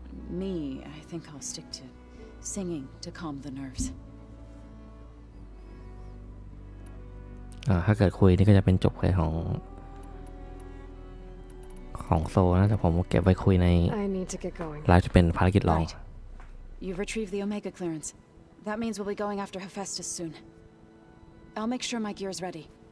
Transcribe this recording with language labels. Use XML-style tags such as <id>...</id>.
<en>Me, I think I'll stick to singing to calm the nerves.</en> <th>ถ้าเกิดคุยนี่ก็จะเป็นจบเลยของโซนะแต่ผมเก็บไว้คุยในไลฟ์จะเป็นภารกิจลอง</th> <en>You've retrieved the Omega clearance. That means we'll be going after Hephaestus soon. I'll make sure my gear is ready.</en>